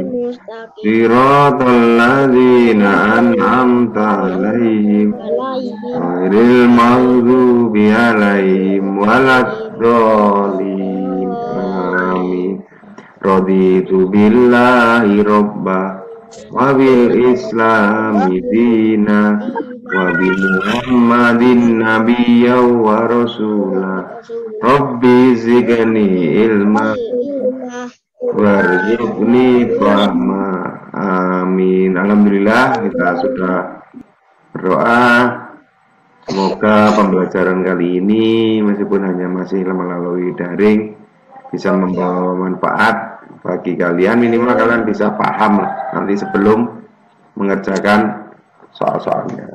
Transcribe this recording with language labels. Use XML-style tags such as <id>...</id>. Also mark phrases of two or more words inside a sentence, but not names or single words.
<ar>صراط الذين أنعمت عليهم غير المغضوب عليهم ولا الضالين. آمين. رضيت بالله ربا وبالإسلام دينا وبمحمد نبيا ورسولا. رب زدني علما وارزقني فهما. Amin.</ar> <id>Alhamdulillah, kita sudah berdoa. Semoga pembelajaran kali ini meskipun hanya masih melalui daring bisa membawa manfaat bagi kalian. Minimal kalian bisa paham nanti sebelum mengerjakan soal-soalnya.</id>